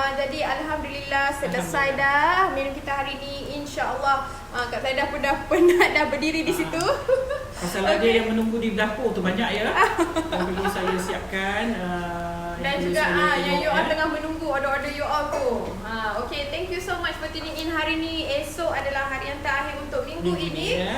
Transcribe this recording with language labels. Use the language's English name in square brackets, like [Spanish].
[Malay] Jadi alhamdulillah selesai dah minum kita hari ni, insya-Allah. Kak Zaidah pun dah penat dah berdiri di situ. Pasal ada yang menunggu di dapur tu banyak ya. Yang perlu saya siapkan dan juga yang [English] you all [Malay] tengah menunggu order-order you all tu. [English] Okay, thank you so much for tuning in [Malay] hari ni. Esok adalah hari yang terakhir untuk minggu ini.